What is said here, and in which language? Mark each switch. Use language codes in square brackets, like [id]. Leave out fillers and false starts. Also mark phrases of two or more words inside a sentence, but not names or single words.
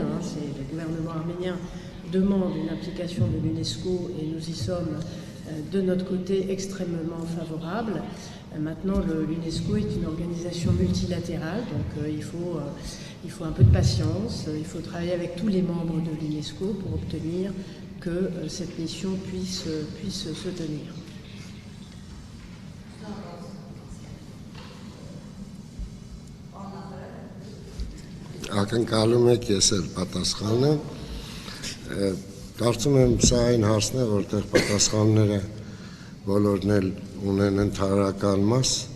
[fr] Le gouvernement arménien demande une implication de l'UNESCO et nous y sommes de notre côté extrêmement favorables. Maintenant, l'UNESCO est une organisation multilatérale, donc il faut un peu de patience, il faut travailler avec tous les membres de l'UNESCO pour obtenir que cette mission puisse se tenir. [hy] Ակնկալում եք ես էլ պատասխանը, կարծում եմ սա այն հարցն է, որտեղ պատասխանները բոլորն էլ ունեն ընդհանրական մաս,